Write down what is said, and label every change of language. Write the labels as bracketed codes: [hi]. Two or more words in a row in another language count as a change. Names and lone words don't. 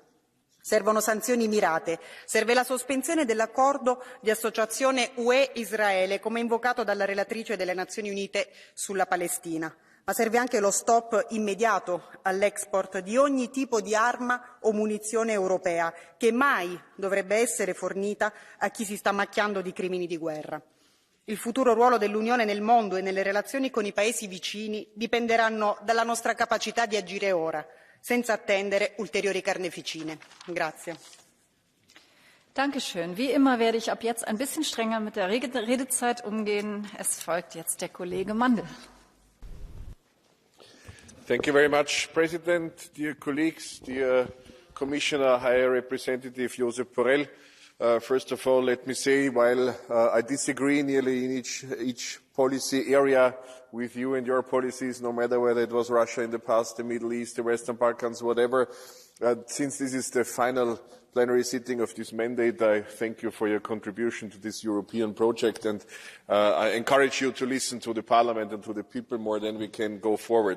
[it] Servono sanzioni mirate, serve la sospensione dell'accordo di associazione UE-Israele, come invocato dalla relatrice delle Nazioni Unite sulla Palestina, ma serve anche lo stop immediato all'export di ogni tipo di arma o munizione europea, che mai dovrebbe essere fornita a chi si sta macchiando di crimini di guerra. Il futuro ruolo dell'Unione nel mondo e nelle relazioni con i paesi vicini dipenderanno dalla nostra capacità di agire ora, senza attendere ulteriori carneficine. Grazie. [de] Dankeschön. Wie immer werde ich ab jetzt ein bisschen strenger mit der Redezeit umgehen. Es folgt jetzt der Kollege Mandl. [en] Thank you very much, President, dear colleagues, dear Commissioner, High Representative Josep Borrell. First of all, let me say, while I disagree nearly in each policy area with you and your policies, no matter whether it was Russia in the past, the Middle East, the Western Balkans, whatever, since this is the final plenary sitting of this mandate, I thank you for your contribution to this European project, and I encourage you to listen to the Parliament and to the people more, then we can go forward.